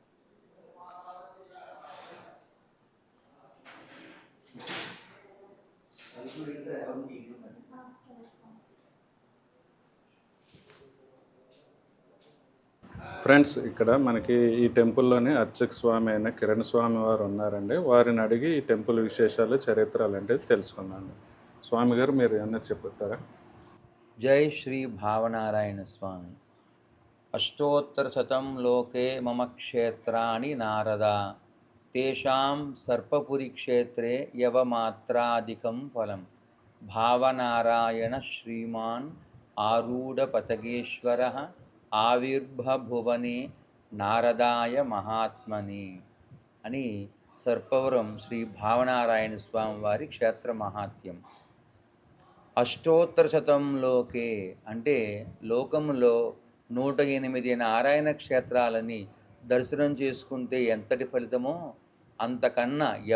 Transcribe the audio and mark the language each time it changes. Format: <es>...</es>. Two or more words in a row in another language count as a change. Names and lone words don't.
<te>ఫ్రెండ్స్, ఇక్కడ మనకి ఈ టెంపుల్లోనే అర్చక స్వామి అయిన కిరణ్ స్వామి వారు ఉన్నారండి. వారిని అడిగి ఈ టెంపుల్ విశేషాలు, చరిత్రలు అంటే తెలుసుకున్నాను. స్వామి గారు, మీరు ఏమన్నా చెప్తారా?</te> <sa>जय श्री भावनारायण स्वामी। अष्टोत्तरशतं लोके मम क्षेत्राणि नारदा तेषां सर्पपुरी क्षेत्रे यवमात्रादिकं फलं भावनारायण श्रीमान् आरूढपतगेश्वरः आविर्भुवने नारदाय महात्मने</sa> <te>అని సర్పవరం శ్రీ భావనారాయణ స్వామి వారి క్షేత్ర మహాత్యం.</te> <sa>అష్టోత్తర శతంలోకే</sa> <te>అంటే లోకంలో 108 నారాయణ క్షేత్రాలని దర్శనం చేసుకుంటే ఎంతటి ఫలితమో అంతకన్నా</te>